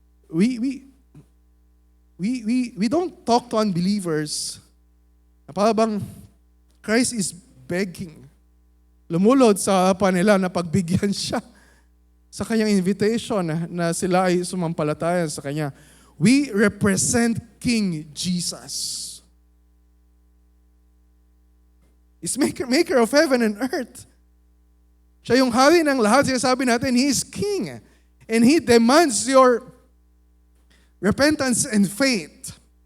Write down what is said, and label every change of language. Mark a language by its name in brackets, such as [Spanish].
[English] We don't talk to unbelievers [Filipino] na para bang [English] Christ is begging. [Filipino] Lumulod sa harapan nila na pagbigyan siya sa kanyang invitation na sila ay sumampalataya sa kanya. [English] We represent King Jesus. is maker of heaven and earth. [Filipino] Siya yung hari ng lahat. Sinasabi natin, [English] He is King. And He demands your repentance and faith.